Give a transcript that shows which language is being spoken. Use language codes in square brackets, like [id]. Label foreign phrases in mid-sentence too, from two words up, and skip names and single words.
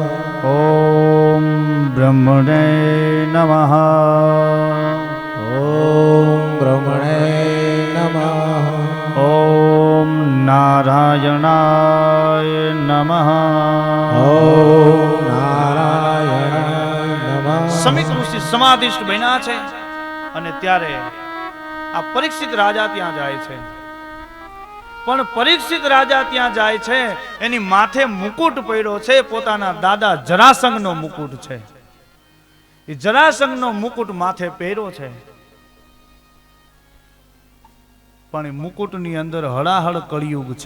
[sa] ओम ब्रह्मणे नमः। ओम ब्रह्मणे नमः। ओम नारायणाय नमः। ओम नारायणाय नमः। [gu] સમિત ઋષિ સમાધિષ્ઠ બન્યા છે અને ત્યારે આ પરીક્ષિત રાજા ત્યાં જાય છે, પણ પરીક્ષિત રાજા ત્યાં જાય છે એની માથે મુકુટ પડ્યો છે, પોતાના દાદા જરાસંઘનો મુકુટ છે. એ જરાસંઘનો મુકુટ માથે પહેર્યો છે, પણ એ મુકુટની અંદર હળાહળ કળિયુગ છે.